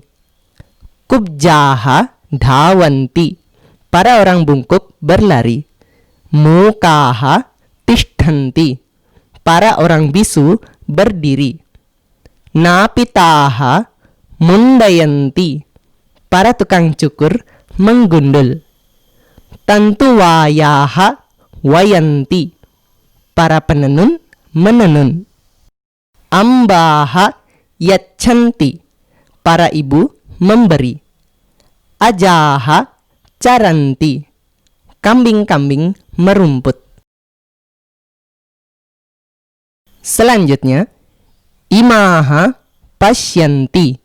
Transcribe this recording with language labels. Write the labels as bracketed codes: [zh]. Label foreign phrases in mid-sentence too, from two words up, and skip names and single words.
[sa] कुब्जाः धावन्ति. [id] Para orang bungkuk berlari. [sa] मूकाः तिष्ठन्ति. [id] Para orang bisu berdiri. [sa] नापिताः मुण्डयन्ति. [id] Para tukang cukur menggundul. [sa] तन्तुवायाः वयन्ति. [id] Para penenun menenun. [sa] अम्बाः याचन्ति. [id] Para ibu memberi. [sa] अजाः चरन्ति. [id] Kambing-kambing merumput. Selanjutnya, [sa] इमाः पश्यन्ति.